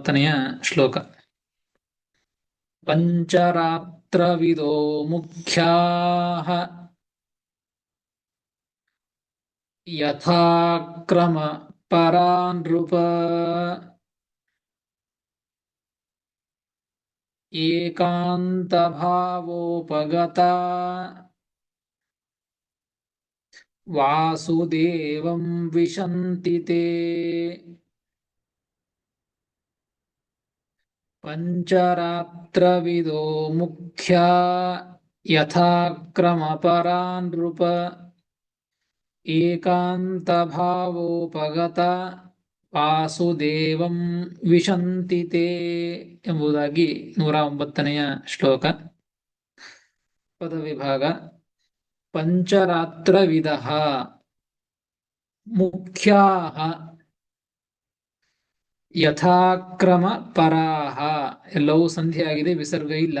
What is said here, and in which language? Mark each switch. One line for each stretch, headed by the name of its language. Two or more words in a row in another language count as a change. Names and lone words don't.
Kannada: 109ನೆಯ ಶ್ಲೋಕ.
Sanskrit: ಪಂಚರಾತ್ರವಿದೋ ಮುಖ್ಯಾಃ ಯಥಾಕ್ರಮ ಪರಾ ನೃಪ ಏಕಾಂತಭಾವೋಪಗತಾ ವಾಸುದೇವಂ ವಿಶಂತಿ ತೇ ಪಂಚರಾತ್ರವಿದೋ ಮುಖ್ಯಾ ಯಥಾಕ್ರಮಪರಾ ನೃಪ ಏಕಾಂತಭಾವೋಪಗತ ವಾಸುದೇವಂ ವಿಶಂತಿ ತೇ
Kannada: ಎಂಬುದಾಗಿ 109ನೆಯ ಶ್ಲೋಕ. ಪದವಿಭಾಗ.
Sanskrit: ಪಂಚರಾತ್ರವಿದಃ ಮುಖ್ಯಾಃ ಯಥಾಕ್ರಮ ಪರಾಹ,
Kannada: ಎಲ್ಲವೂ ಸಂಧಿಯಾಗಿದೆ, ವಿಸರ್ಗ ಇಲ್ಲ.